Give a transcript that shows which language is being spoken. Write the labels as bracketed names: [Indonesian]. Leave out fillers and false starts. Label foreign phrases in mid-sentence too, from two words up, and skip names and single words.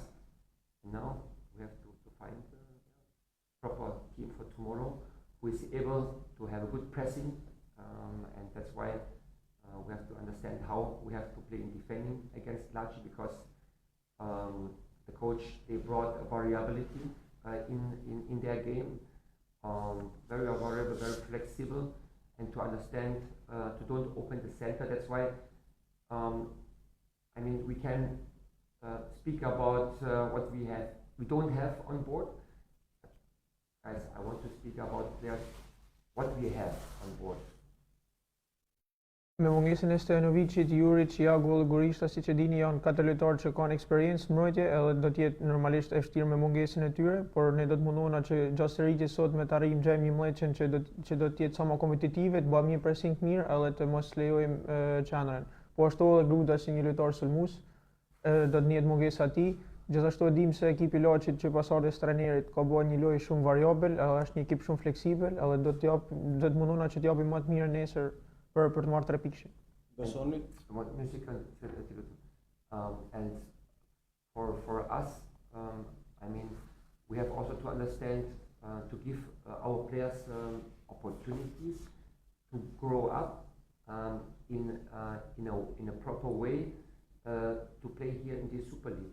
[English] And now we have to find a proper team for tomorrow who is able to have a good pressing, and that's why we have to understand how we have to play in defending against Laçi, because the coach, they brought a variability in their game, very variable, very flexible, and to understand to don't open the center. That's why I mean we can speak about what we don't have on board. Guys, I want to speak about players what we have on board. [Albanian] Me mungesën e Stojanovicit, Juric, Iago dhe Gorishta, siç e dini, janë katër lojtarë që kanë eksperiencë në mbrojtje, edhe do të jetë normalisht e vështirë me mungesën e tyre, por ne do të mundohena që gjatë sëritjes sot me të arrijmë gjejmë një mleçën që do të jetë sa më kompetitive, të bëjmë një pressing të mirë edhe të mos lejojmë qendrën. Po ashtu edhe Gruda si një lojtar sulmues, do të njihet mungesa e tij. Gjithashtu e dim se ekipi Laçit që pas ardhes trajnerit ka bërë një lojë shumë variabel, edhe është një ekip shumë fleksibël, edhe do të mundohena që të japim më të mirë nesër për të marrë 3 pikë. Besoni? [English] And for us, I mean, we have also to understand to give our players opportunities to grow up in a proper way to play here in the Super League.